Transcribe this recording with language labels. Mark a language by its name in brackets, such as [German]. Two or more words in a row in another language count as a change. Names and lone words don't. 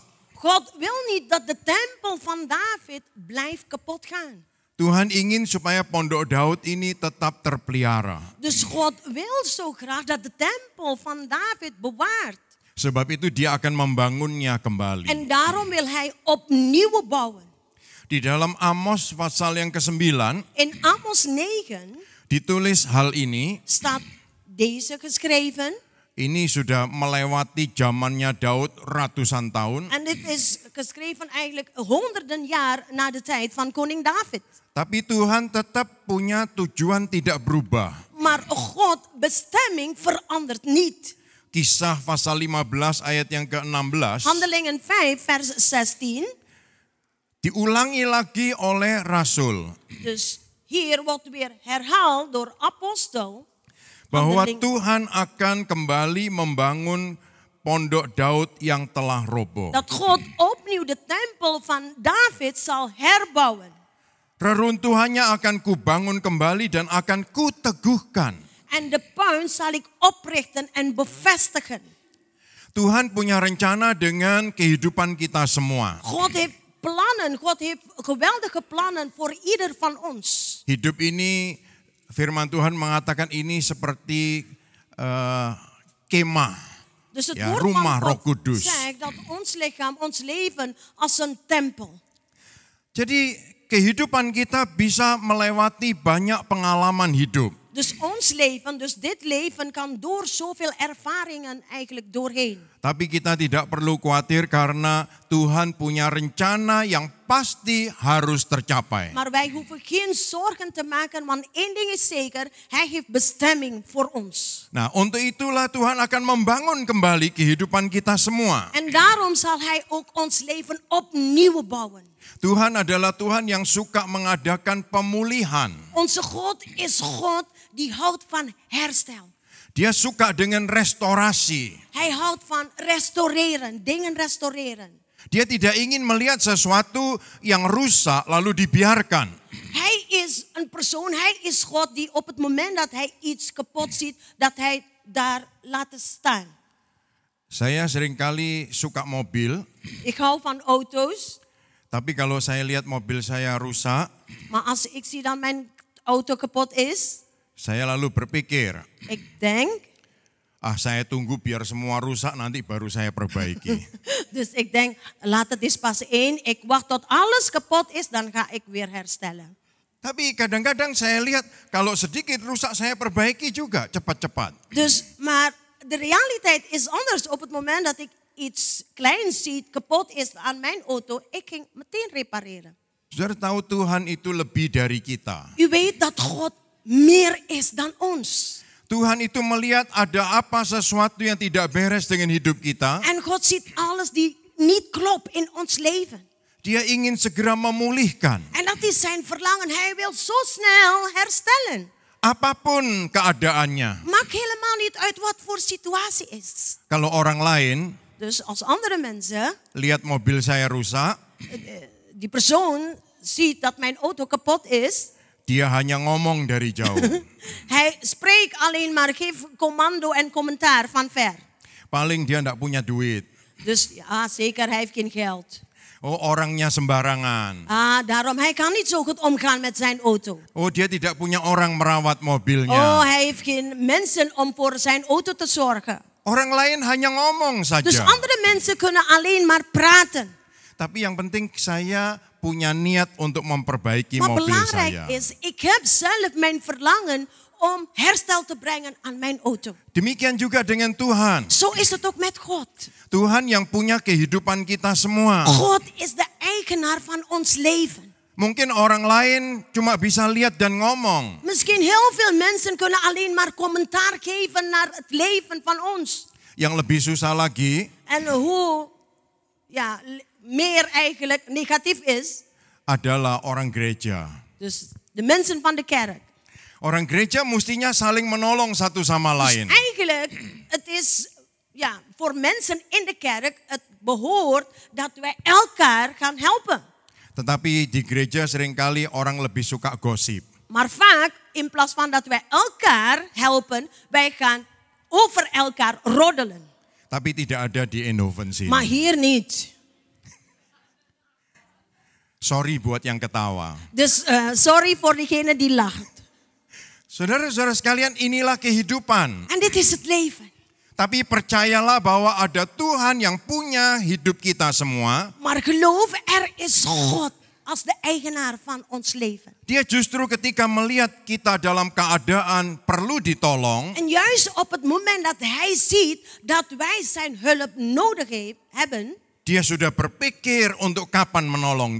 [Dutch] God wil niet dat de tempel van David blijft kapot gaan. [Indonesian] Tuhan ingin supaya pondok Daud ini tetap terpelihara. [Dutch] Dus God wil zo graag dat de tempel van David bewaart. [Indonesian] Sebab itu dia akan membangunnya kembali. [Dutch] En daarom wil hij opnieuw bouwen. [Indonesian] Di dalam Amos pasal yang ke-9 [Dutch] In Amos 9 [Indonesian] ditulis hal ini. [Dutch] staat deze geschreven. [Indonesian] Ini sudah melewati zamannya Daud ratusan tahun. [Dutch] En dit is geschreven eigenlijk honderden jaar na de tijd van koning David. [Indonesian] Tapi Tuhan tetap punya tujuan tidak berubah. [Dutch] Maar God bestemming verandert niet. [Indonesian] Kisah pasal 15 ayat yang ke-16 [Dutch] Handelingen 5 vers 16. [Indonesian] diulangi lagi oleh Rasul. [Dutch] Dus hier wordt weer herhaald door apostel. [Indonesian] Bahwa [Dutch] Handeling- [Indonesian] Tuhan akan kembali membangun pondok Daud yang telah roboh. [Dutch] Dat God opnieuw de tempel van David zal herbouwen. [Indonesian] Reruntuhannya akan kubangun kembali dan akan kuteguhkan. [Dutch] En de puin zal ik oprichten en bevestigen. [Indonesian] Tuhan punya rencana dengan kehidupan kita semua. [Dutch] God heeft plannen, God heeft geweldige plannen voor ieder van ons. [Indonesian] Hidup ini, firman Tuhan mengatakan ini seperti kemah. [Dutch] Dus het Ja, woord [Indonesian] rumah [Dutch] van [Indonesian] Roh [Dutch] God [Indonesian] Kudus. [Dutch] zegt dat ons lichaam, ons leven als een tempel. [Indonesian] Jadi kehidupan kita bisa melewati banyak pengalaman hidup. [Dutch] Dus ons leven, dus dit leven kan door zoveel ervaringen eigenlijk doorheen. [Indonesian] Tapi kita tidak perlu khawatir karena Tuhan punya rencana yang pasti harus tercapai. [Dutch] Maar wij hoeven geen zorgen te maken, want één ding is zeker, hij heeft bestemming voor ons. [Indonesian] Nah, untuk itulah Tuhan akan membangun kembali kehidupan kita semua. [Dutch] En daarom zal hij ook ons leven opnieuw bouwen. [Indonesian] Tuhan adalah Tuhan yang suka mengadakan pemulihan. [Dutch] Onze God is God die houdt van herstel. [Indonesian] Dia suka dengan restorasi. [Dutch] Hij houdt van restaureren, dingen restaureren. [Indonesian] Dia tidak ingin melihat sesuatu yang rusak lalu dibiarkan. [Dutch] Hij is een persoon, hij is God die op het moment dat hij iets kapot ziet, dat hij daar laat staan. [Indonesian] Saya seringkali suka mobil, [Dutch] Ik hou van auto's, [Indonesian] tapi kalau saya lihat mobil saya rusak, [Dutch] maar als ik zie dat mijn auto kapot is, [Indonesian] saya lalu berpikir, [Dutch] ik denk, [Indonesian] saya tunggu biar semua rusak nanti baru saya perbaiki. [Dutch] dus ik denk, laat het eens pas één, ik wacht tot alles kapot is, dan ga ik weer herstellen. [Indonesian] Tapi kadang-kadang saya lihat kalau sedikit rusak saya perbaiki juga cepat-cepat. [Dutch] Dus, maar de realiteit is anders. Op het moment dat ik iets kleins zie, kapot is aan mijn auto, ik ging meteen repareren. [Indonesian] Saudara tahu Tuhan itu lebih dari kita. [Dutch] U weet dat God meer is dan ons. [Indonesian] Tuhan itu melihat ada apa sesuatu yang tidak beres dengan hidup kita. [Dutch] En God ziet alles die niet klopt in ons leven. [Indonesian] Dia ingin segera memulihkan. [Dutch] En dat is zijn verlangen. Hij wil zo snel herstellen. [Indonesian] Apapun keadaannya. [Dutch] Maakt helemaal niet uit wat voor situatie is. [Indonesian] Kalau orang lain [Dutch] Dus als andere mensen, [Indonesian] lihat mobil saya rusak, [Dutch] die persoon ziet dat mijn auto kapot is. [Indonesian] dia hanya ngomong dari jauh. [Dutch] Hij spreekt alleen maar, geeft commando en commentaar van ver. [Indonesian] Paling dia enggak punya duit. [Dutch] Dus ja, zeker, hij heeft geen geld. [Indonesian] Oh, orangnya sembarangan. [Dutch] Daarom, hij kan niet zo goed omgaan met zijn auto. [Indonesian] Oh, dia tidak punya orang merawat mobilnya. [Dutch] Oh, hij heeft geen mensen om voor zijn auto te zorgen. [Indonesian] Orang lain hanya ngomong saja. [Dutch] Dus andere mensen kunnen alleen maar praten. [Indonesian] Tapi yang penting saya punya niat untuk memperbaiki [Dutch] Maar [Indonesian] mobil [Dutch] belangrijk [Indonesian] saya. [Dutch] is, ik heb zelf mijn verlangen om herstel te brengen aan mijn auto. [Indonesian] Demikian juga dengan Tuhan. [Dutch] Zo is het ook met God. [Indonesian] Tuhan yang punya kehidupan kita semua. [Dutch] God is de eigenaar van ons leven. [Indonesian] Mungkin orang lain cuma bisa lihat dan ngomong. [Dutch] Misschien heel veel mensen kunnen alleen maar commentaar geven naar het leven van ons. [Indonesian] Yang lebih susah lagi [Dutch] En hoe meer eigenlijk negatief is. [Indonesian] adalah orang gereja. [Dutch] Dus de mensen van de kerk. [Indonesian] Orang gereja mestinya saling menolong satu sama [Dutch] Dus [Indonesian] lain. [Dutch] eigenlijk, het is voor mensen in de kerk, het behoort dat wij elkaar gaan helpen. [Indonesian] Tetapi di gereja seringkali orang lebih suka gosip. [Dutch] Maar vaak, in plaats van dat wij elkaar helpen, wij gaan over elkaar roddelen. [Indonesian] Tapi tidak ada di Eindhoven sini. [Dutch] Maar hier niet. [Indonesian] Sorry buat yang ketawa. [Dutch] Dus sorry voor degene die lacht. [Indonesian] Saudara-saudara sekalian, inilah kehidupan. [Dutch] En dit is het leven. [Indonesian] Tapi percayalah bahwa ada Tuhan yang punya hidup kita semua. [Dutch] Maar geloof, er is God als de eigenaar van ons leven. [Indonesian] Dia justru ketika melihat kita dalam keadaan perlu ditolong, [Dutch] En juist op het moment dat hij ziet dat wij zijn hulp nodig hebben, [Indonesian] dia sudah berpikir untuk kapan menolong